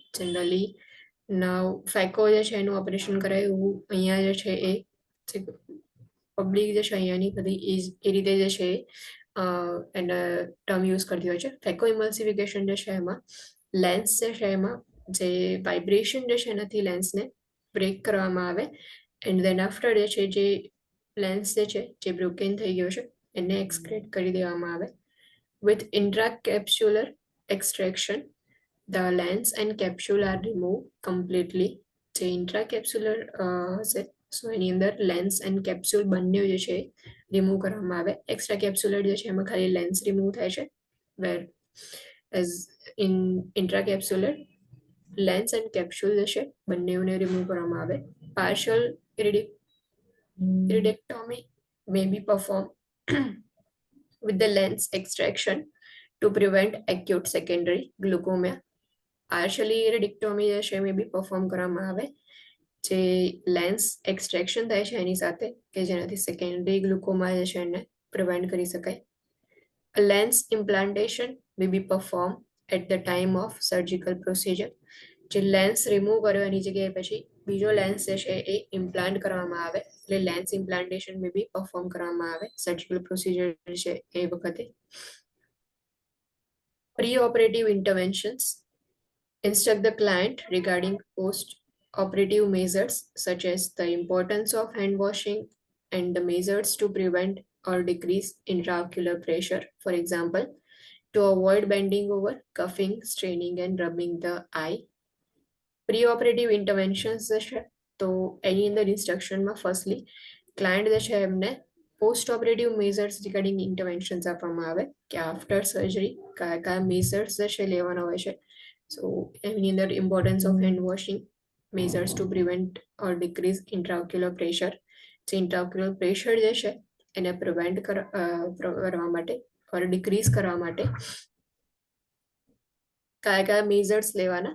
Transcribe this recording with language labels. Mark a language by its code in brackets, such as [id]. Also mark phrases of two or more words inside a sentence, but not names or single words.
[en] generally now [gu] ફેકો જે છે એનું ઓપરેશન કરાય એવું અહીંયા જે છે એ પબ્લિક જે છે અહીંયાની બધી એ રીતે જે છે એને [en] term use [gu] કરતી હોય છે. [en] phaco emulsification [gu] જે છે એમાં લેન્સ જે છે એમાં જે વાઇબ્રેશન જે છે એનાથી લેન્સને બ્રેક કરવામાં આવે [en] and then after [gu] જે છે જે લેન્સ જે છે જે બ્રોકન થઈ ગયો છે એને એક્સક્રેટ કરી દેવામાં આવે. [en] વિથ intracapsular extraction the lens and capsule are removed completely. [gu] જે intracapsular હશે સો એની અંદર [en] lens and capsule [gu] બંને જે છે રિમૂવ કરવામાં આવે. [en] extra capsular [gu] જે છે એમાં ખાલી લેન્સ રિમૂવ થાય છે, [en] whereas in intracapsular lens and capsule [gu] જે છે બંનેઓને રિમૂવ કરવામાં આવે. [en] પાર્શિયલ iridectomy may be performed with the lens extraction to prevent acute secondary glaucoma. partially iridectomy [gu] જે છે [en] may be perform [gu] કરવામાં આવે જે [en] lens extraction [gu] થાય છે એની સાથે કે જેનાથી [en] secondary glaucoma [gu] જે છે એને પ્રિવેન્ટ કરી શકાય. [en] A lens implantation may be performed at the time of surgical procedure. [gu] જે લેન્સ રિમૂવ કર્યો એની જગ્યાએ પછી બીજો લેન્સ જે છે એ ઇમ્પ્લાન્ટ કરવામાં આવે, એટલે [en] lens implantation may be perform [gu] કરવામાં આવે [en] surgical procedure [gu] છે એ વખતે. [en] Pre-operative interventions instruct the client regarding post-operative measures such as the importance of hand washing and the measures to prevent or decrease intraocular pressure. For example, to avoid bending over, cuffing, straining and rubbing the eye. Pre-operative interventions [gu] જે છે તો એની અંદર ઇન્સ્ટ્રક્શનમાં [en] firstly client [gu] જે છે એમને [en] post operative measures regarding interventions [gu] આપવામાં આવે કે [en] after surgery [gu] કયા મેઝર્સ જે છે લેવાના હોય છે. સો એની અંદર [en] importance of hand washing, measures to prevent or decrease intraocular pressure, [gu] જે [en] intraocular pressure [gu] જે છે એને પ્રિવેન્ટ કરવા માટે [en] or decrease [gu] કરવા માટે કયા મેઝર્સ લેવાના.